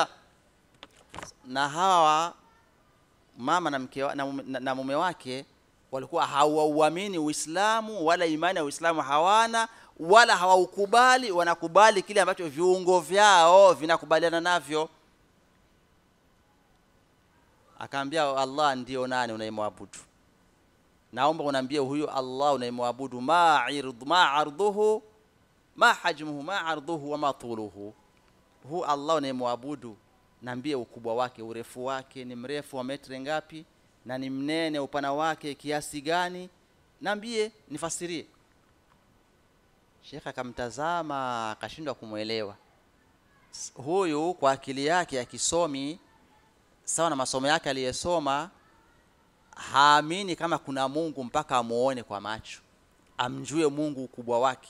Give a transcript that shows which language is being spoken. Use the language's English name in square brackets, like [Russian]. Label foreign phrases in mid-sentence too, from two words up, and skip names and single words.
[Swahili] Na hawa mama na mke na mume wake walikuwa hawauamini Uislamu wala imani ya Uislamu hawana, wala hawaukubali, wanakubali kile ambacho viungo vyao vinakubaliana navyo. Akaambia Allah ndio nani unayemwabudu? Naomba unaambie huyu Allah unayemwabudu [Arabic] ما عرضه ما حجمه ما عرضه وما طوله. [Swahili] Hu Allah unayemwabudu, naambie ukubwa wake, urefu wake, ni mrefu wa metri ngapi, na ni mnene upana wake kiasi gani, naambie nifasirie. Sheikh akamtazama akashindwa kumuelewa. Huyu kwa akili yake ya kisomi sawa na masomo yake aliyesoma, haamini kama kuna Mungu mpaka amuone kwa macho, amjue Mungu ukubwa wake.